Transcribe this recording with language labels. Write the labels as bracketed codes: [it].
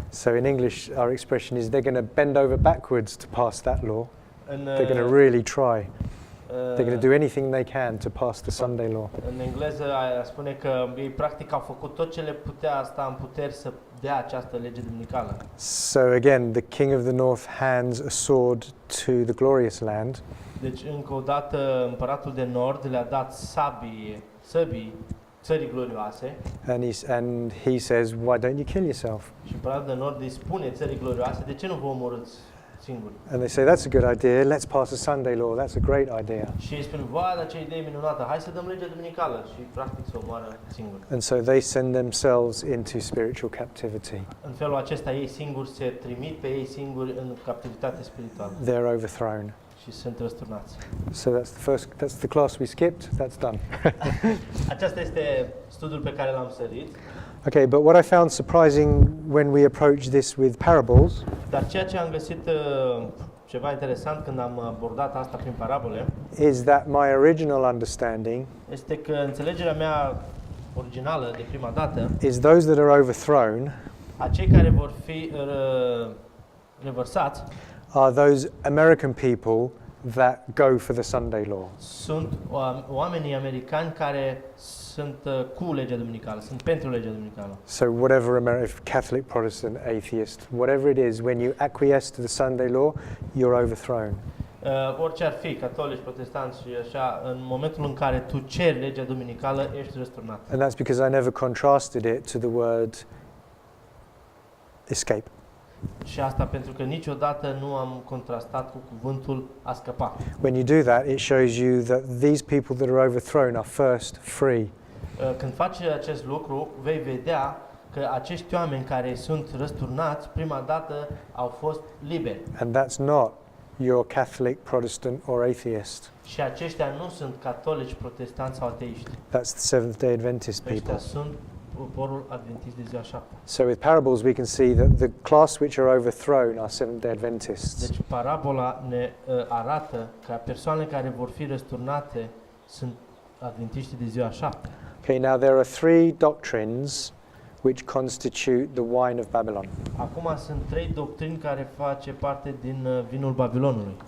[en] So in English, our expression is they're going to bend over backwards to pass that law. [ro] În, [en] They're going to really try. They're going to do anything they can to pass the Sunday law. [ro] În engleză spune că ei practic au făcut tot ce le putea asta în puteri să dea această lege duminicală. [en] So again, the king of the north hands a sword to the glorious land. [ro] Deci încă o dată împăratul de nord le-a dat săbii țării glorioase. [en] And he says, why don't you kill yourself? [ro] Și împăratul de nord îi spune țării glorioase, de ce nu vă omorâți singuri? [en] And they say, that's a good idea. Let's pass a Sunday law. That's a great idea. [ro] Și ei spun, dar ce idee minunată, hai să dăm legea duminicală și practic se omoară singuri. [en] And so they send themselves into spiritual captivity. [ro] În felul acesta ei singuri se trimit pe ei singuri în captivitate spirituală. [en] They're overthrown. [ro] Și sunt răsturnați. [en] So that's the class we skipped. That's done. [ro] Acesta este studiul pe care l-am sărit. [en] Okay, but what I found surprising when we approach this with parables [ro] Dar ceea ce am găsit ceva interesant când am abordat asta prin parabole [en] is that my original understanding [ro] este că înțelegerea mea originală de prima dată, [en] is those that are overthrown [ro] acei care vor fi revărsați, [en] are those American people that go for the Sunday law. [ro] Sunt oamenii americani care sunt cu legea duminicală, sunt pentru legea duminicală. [en] So whatever Catholic, Protestant, atheist, whatever it is, when you acquiesce to the Sunday law, you're overthrown. [ro] Orice ar fi, catolici, protestanți și așa, în momentul în care tu ceri legea duminicală, ești răsturnat. [en] And that's because I never contrasted it to the word escape. [ro] Și asta pentru că niciodată nu am contrastat cu cuvântul a scăpa. [en] When you do that, it shows you that these people that are overthrown are first free. [ro] Când faci acest lucru, vei vedea că acești oameni care sunt răsturnați, prima dată au fost liberi. [en] And that's not your Catholic, Protestant or atheist. [ro] Și aceștia nu sunt catolici, protestanți sau ateiști. [en] That's the Seventh-day Adventist people. [ro] Aceștia sunt poporul adventist de ziua 7. [en] So with parables we can see that the class which are overthrown are Seventh-day Adventists. [ro] Deci parabola ne arată că persoanele care vor fi răsturnate sunt adventiști de ziua 7. [en] Okay, now there are three doctrines which constitute the wine of Babylon. [ro] Acum sunt trei doctrini care face parte din vinul Babilonului.